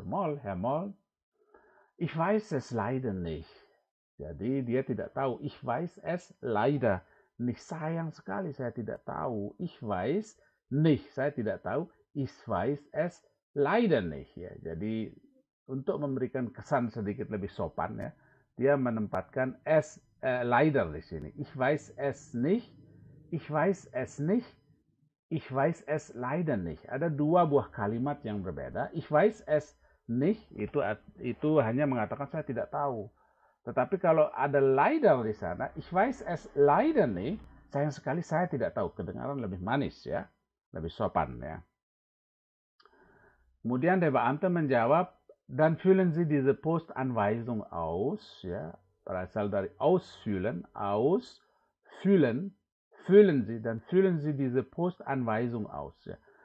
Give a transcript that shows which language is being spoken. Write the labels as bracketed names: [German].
[German] Moll, Herr Moll, ich weiß es leider nicht. [Indonesian] Jadi dia tidak tahu, [German] ich weiß es leider nicht. [Indonesian] Sayang sekali saya tidak tahu. [German] Ich weiß nicht, [Indonesian] saya tidak tahu. [German] Ich weiß es leider nicht ya. [Indonesian] Jadi untuk memberikan kesan sedikit lebih sopan ya, dia menempatkan [German] es leider [Indonesian] di sini. [German] Ich weiß es nicht. Ich weiß es nicht. Ich weiß es leider nicht. [Indonesian] Ada dua buah kalimat yang berbeda. [German] Ich weiß es nicht [Indonesian] itu hanya mengatakan saya tidak tahu. Tetapi kalau ada leider di sana, [German] ich weiß es leider nicht, [Indonesian] sayang sekali saya tidak tahu. Kedengaran lebih manis ya, lebih sopan ya. Kemudian [German] der Beamte [Indonesian] menjawab, [German] dann füllen Sie diese Postanweisung aus, ya, [Indonesian] berasal dari [German] ausfüllen, ausfüllen, füllen Sie, dann füllen Sie diese Postanweisung aus, ya.